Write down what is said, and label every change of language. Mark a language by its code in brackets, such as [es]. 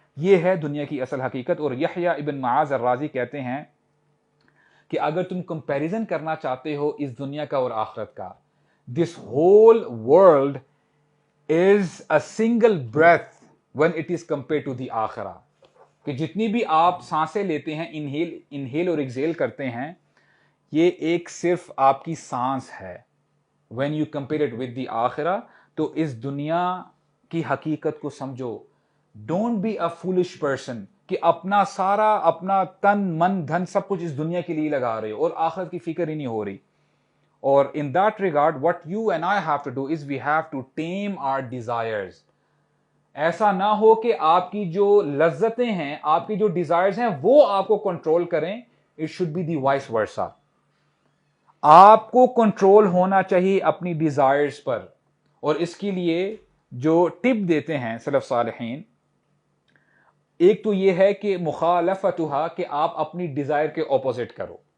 [ur] یہ ہے دنیا کی اصل حقیقت. اور یحییٰ ابن معاذ الرازی کہتے ہیں کہ اگر تم کمپیریزن کرنا چاہتے ہو اس دنیا کا اور آخرت کا، [en] this whole world is a single breath when it is compared to the [ur] آخرہ، کہ جتنی بھی آپ سانسیں لیتے ہیں، انہیل اور ایکزیل کرتے ہیں، یہ ایک صرف آپ کی سانس ہے. [en] when you compare it with the [ur] آخرہ، تو اس دنیا کی حقیقت کو سمجھو. [en] don't be a foolish person [ur] کہ اپنا تن من دھن سب کچھ اس دنیا کے لیے لگا رہے ہو اور آخرت کی فکر ہی نہیں ہو رہی. [en] اور in that regard what you and I have to do is we have to tame our desires. [ur] ایسا نہ ہو کہ آپ کی جو لذتیں ہیں، آپ کی جو ڈیزائرز ہیں وہ آپ کو کنٹرول کریں. [en] It should be the vice versa. [ur] آپ کو کنٹرول ہونا چاہیے اپنی ڈیزائرز پر. اور اس کے لیے جو ٹپ دیتے ہیں سلف صالحین، ایک تو یہ ہے کہ مخالفتھا، کہ آپ اپنی ڈیزائر کے اپوزٹ کرو.